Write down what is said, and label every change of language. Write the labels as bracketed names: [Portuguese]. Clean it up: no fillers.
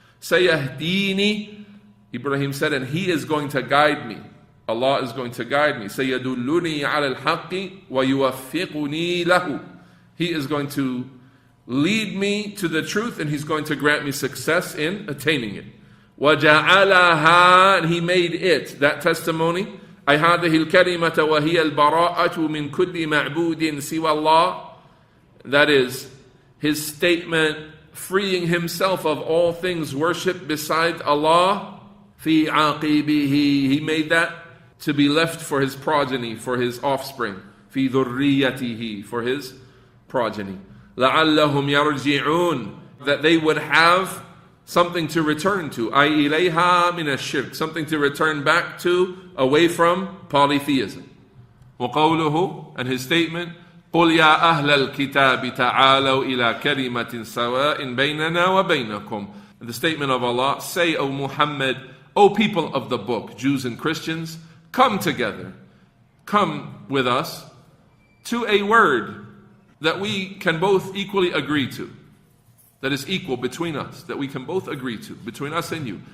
[English] Sayahdini, Ibrahim said, and He is going to guide me. Allah is going to guide me. [Arabic] Sayadulluni ala al-haqqi wa yuwaffiquni lahu. [English] He is going to lead me to the truth and He's going to grant me success in attaining it. [Arabic] وَجَعَلَهَا, [English] and He made it, that testimony, [Arabic] أي هذه الكلمة وهي البراءة من كل معبود سوى الله. [English] That is, His statement freeing himself of all things worshipped beside Allah. [Arabic] Fi aqibihi, [English] he made that to be left for his progeny, for his offspring. [Arabic] Fi dhurriyatihi, [English] for his progeny. [Arabic] لَعَلَّهُمْ يَرْجِعُونَ, [English] that they would have something to return to. [Arabic] أَيْ إِلَيْهَا مِنَ الشِّرْكِ, [English] something to return back to, away from polytheism. [Arabic] وَقَوْلُهُ, [English] and his statement, [Arabic] قُلْ يَا أَهْلَ الْكِتَابِ تَعَالَوْا إِلَى كَلِمَةٍ سَوَاءٍ بَيْنَنَا وَبَيْنَكُمْ. [English] And the statement of Allah, say, O Muhammad, O people of the book, Jews and Christians, come together, come with us to a word that we can both equally agree to, that is equal between us, that we can both agree to, between us and you.